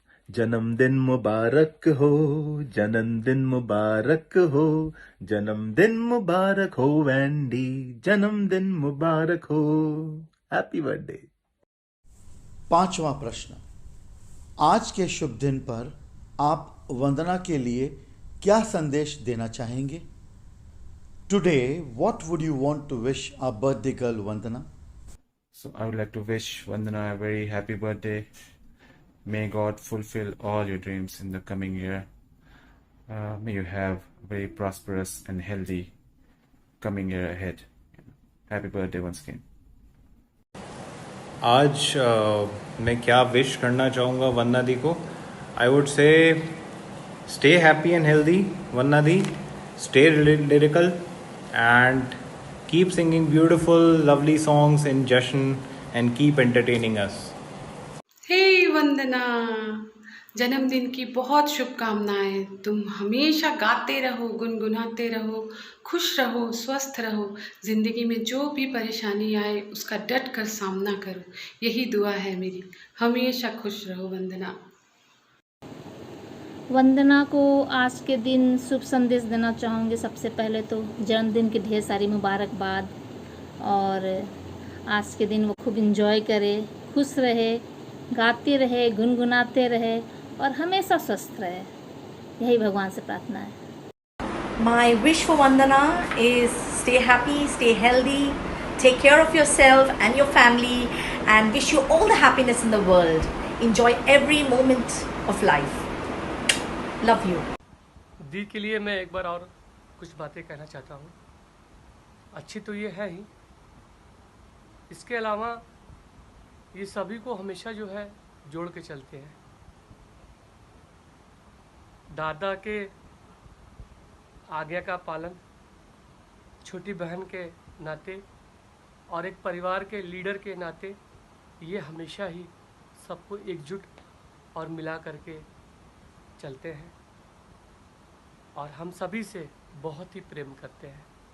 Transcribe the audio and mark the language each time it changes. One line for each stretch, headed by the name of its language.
Hindi: जन्मदिन मुबारक हो, जन्मदिन मुबारक हो, जन्मदिन मुबारक हो वैंडी, जन्मदिन मुबारक हो,
English: Happy birthday.
Hindi: 5वां प्रश्न, आज के शुभ दिन पर आप वंदना के लिए क्या संदेश देना चाहेंगे?
English: Today what would you want to wish our birthday girl Vandana? So I would like to wish Vandana a very happy birthday. May God fulfill all your dreams in the coming year. May you have a very prosperous and healthy coming year ahead. Happy birthday once again.
Hindi: आज मैं क्या wish करना चाहूँगा वंदना दी को?
English: I would say stay happy and healthy Vandana di, stay lyrical and keep singing beautiful lovely songs in Jashan and keep entertaining us.
Hindi: हे वंदना, जन्मदिन की बहुत शुभकामनाएं। तुम हमेशा गाते रहो, गुनगुनाते रहो, खुश रहो, स्वस्थ रहो। ज़िंदगी में जो भी परेशानी आए उसका डट कर सामना करो, यही दुआ है मेरी। हमेशा खुश रहो वंदना। वंदना को आज के दिन शुभ संदेश देना चाहूँगी। सबसे पहले तो जन्मदिन की ढेर सारी मुबारकबाद, और आज के दिन वो खूब इंजॉय करे, खुश रहे, गाते रहे, गुनगुनाते रहे और हमेशा स्वस्थ रहे, यही भगवान से प्रार्थना है।
English: My wish for Vandana is stay happy, stay healthy, take care of yourself and your family, and wish you all the happiness in the world. Enjoy every moment of life. Love you.
Hindi: दी के लिए मैं एक बार और कुछ बातें कहना चाहता हूँ। अच्छी तो ये है ही, इसके अलावा ये सभी को हमेशा जो है जोड़ के चलते हैं। दादा के आज्ञा का पालन, छोटी बहन के नाते और एक परिवार के लीडर के नाते ये हमेशा ही सबको एकजुट और मिला करके चलते हैं, और हम सभी से बहुत ही प्रेम करते हैं।